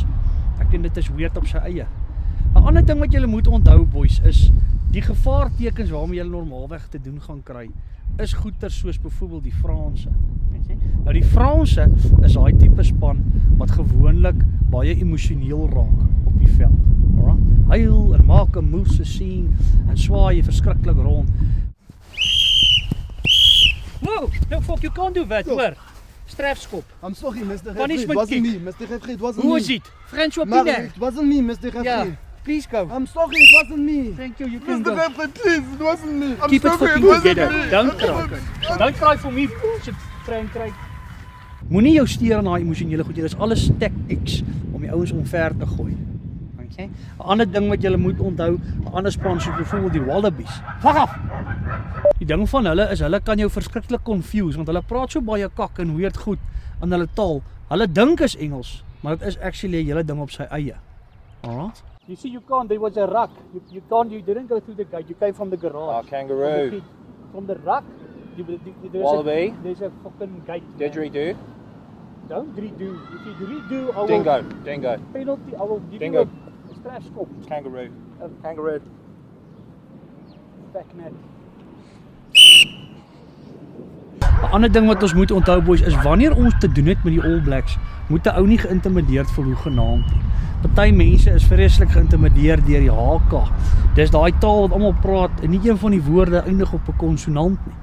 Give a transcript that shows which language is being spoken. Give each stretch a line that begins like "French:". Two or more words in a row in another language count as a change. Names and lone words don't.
Afrikaans: Ek dink dit is weird op sy eie. 'n Ander ding wat julle moet onthou boys is die gevaartekens waarmee julle normaalweg te doen gaan kry is goeie soos byvoorbeeld die Franse. Nou die Franse is daai tipe span wat gewoonlik baie emosioneel raak op die veld.
English: Alright?
Afrikaans: Huil en maak 'n moose sien en swaai verskriklik rond.
English: Whoa, no fuck, you can't do that,
Afrikaans: hoor. Strafskop.
English: I'm sorry, Mr. Punishment Referee. It wasn't kick. me, Mr. Referee. It wasn't me. Who is it? French Mary, opinion? it wasn't me, Mr. Referee. Yeah, please go. I'm sorry, it wasn't me. Thank you, you can Mr. go. Referee, please, it wasn't me. I'm Keep it sorry, fucking wasn't together. me. Don't cry. Don't cry for me. Shit, Frank kry.
Afrikaans: Moenie jou steur aan daai emosionele goed. Dit is alles tactics om die ouens omver te gooi.
English: Okay?
Afrikaans: 'n Ander ding wat julle moet onthou, 'n ander span soos byvoorbeeld die Wallabies. Vag af. Die ding van hulle is hulle kan jou verskriklik confuse want hulle praat so baie kak en weird goed in hulle taal. Hulle dink is Engels, maar dit is actually 'n hele ding op sy eie.
English: Alright? You see, you can't. There was a ruck. You can't. You didn't go through the gate. You came from the garage. Kangaroo. From the ruck. Wallaby. There's a fucking gate. Didgeridoo. Don't redo. If you redo, I will Dingo. penalty. I will give Dingo. you a strafskop. Kangaroo. Kangaroo. Back net.
Afrikaans: 'n Ander ding wat ons moet onthou boys is wanneer ons te doen het met die All Blacks, moet 'n ou nie geïntimideerd voel hoegenaamd nie. Party mense is vreeslik geïntimideer deur die HK. Dis daai taal wat almal praat en nie een van die woorde eindig op 'n konsonant nie.